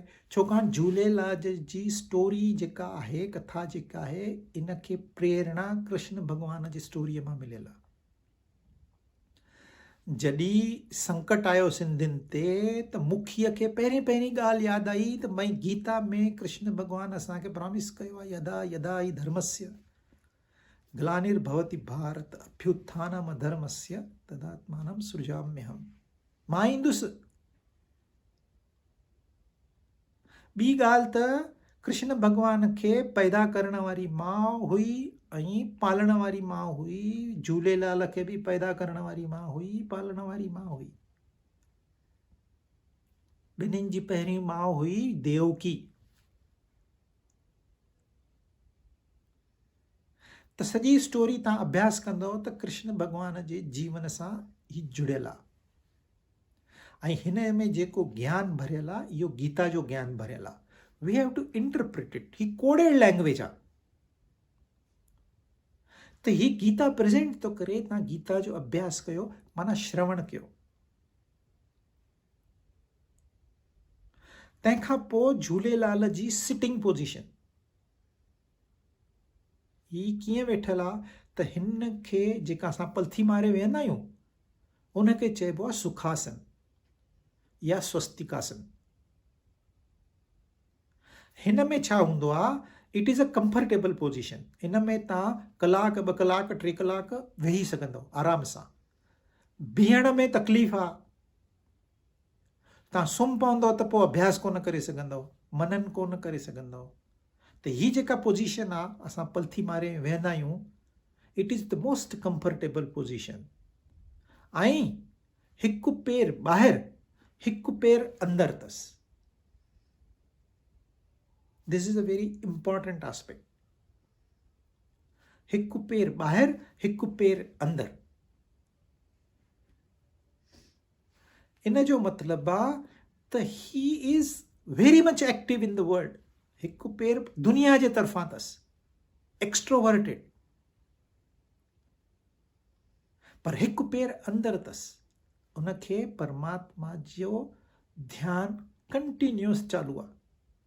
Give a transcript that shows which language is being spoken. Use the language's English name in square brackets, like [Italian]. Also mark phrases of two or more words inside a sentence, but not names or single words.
[Sindhi] छाकाणि झूलेलाल जी स्टोरी जेका आहे, कथा जेका आहे, इनखे प्रेरणा कृष्ण भॻवान जी स्टोरीअ मां मिलियल आहे। जॾहिं संकट आयो सिंधियुनि ते त मुखीअ खे पहिरीं ॻाल्हि यादि आई त भई गीता में कृष्ण भॻवानु असांखे प्रॉमिस कयो आहे, [Sanskrit] यदा यदा हि धर्मस्य ग्लानिर्भवति भारत अभ्युत्थानम अधर्मस्य तदात्मानं सृजाम्यहम्। [Sindhi] मां ईंदुसि। ॿी ॻाल्हि त कृष्ण भॻवान खे पैदा करण वारी माउ हुई ऐं पालण वारी माउ हुई। झूलेलाल खे बि पैदा करण वारी माउ हुई, पालण वारी माउ हुई। ॿिन्हिनि जी पहिरीं माउ हुई देवकी। त सॼी स्टोरी तव्हां अभ्यास कंदव त कृष्ण भॻवान जे जीवन सां ही जुड़ियल आहे। ऐं हिन में जेको ज्ञान भरियल आहे, इहो गीता जो ज्ञान भरियल आहे। [English] we have to interpret it. [Sindhi] ही कोडेड लैंग्वेज आहे। त ही गीता प्रेज़ेंट थो करे, तव्हां गीता जो अभ्यास कयो, माना श्रवण कयो। तंहिंखां पोइ झूलेलाल जी [English] sitting position, [Sindhi] ही कीअं वेठल आहे त हिन खे जेका असां पलथी मारे वेहंदा आहियूं, उनखे चइबो आहे सुखासन या स्वस्तिकासन। हिन में छा हूंदो आहे? [English] it is a comfortable position. [Sindhi] हिन में तव्हां कलाक, 2 कलाक, 3 कलाक वेही सघंदव आराम सां। बीहण में तकलीफ़ आहे, तव्हां सुम्ही पवंदव त पोइ अभ्यास कोन करे सघंदव, मनन कोन करे सघंदव। त ही जेका पोज़ीशन आहे, असां पलथी मारे वेहंदा आहियूं, [English] it is the most comfortable position. [Sindhi] ऐं हिकु पेर ॿाहिरि, हिकु पेर अंदरि अथसि। [English] this is a very important aspect. [Sindhi] हिकु पेर ॿाहिरि, हिकु पेर अंदरि। इन जो मतिलबु आहे त [English] he is very much active in the world. [Sindhi] हिकु पेर दुनिया जे तरफ़ां अथसि, एक्सट्रोवर्टेड, पर हिकु पेर अंदरि अथसि। उनखे परमात्मा जो ध्यानु कंटिन्यूअस चालू आहे।